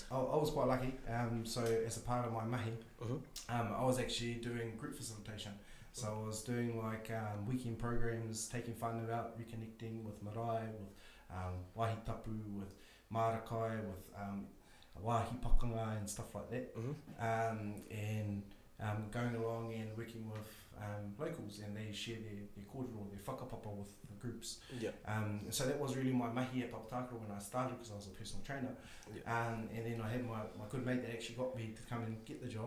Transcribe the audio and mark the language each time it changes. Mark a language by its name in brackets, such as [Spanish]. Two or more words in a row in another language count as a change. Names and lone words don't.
[English] I was quite lucky. So as a part of my mahi, I was actually doing group facilitation. So I was doing weekend programs, taking whānau out, reconnecting with marae, with [Māori] wahi tapu, [English] with marakai, with [Māori] wahi pakanga [English] and stuff like that. And going along and working with locals, and they share their kōrero, their whakapapa with the groups. So that was really my mahi at Papa Tākaro when I started, because I was a personal trainer. And then I had my good mate that actually got me to come and get the job.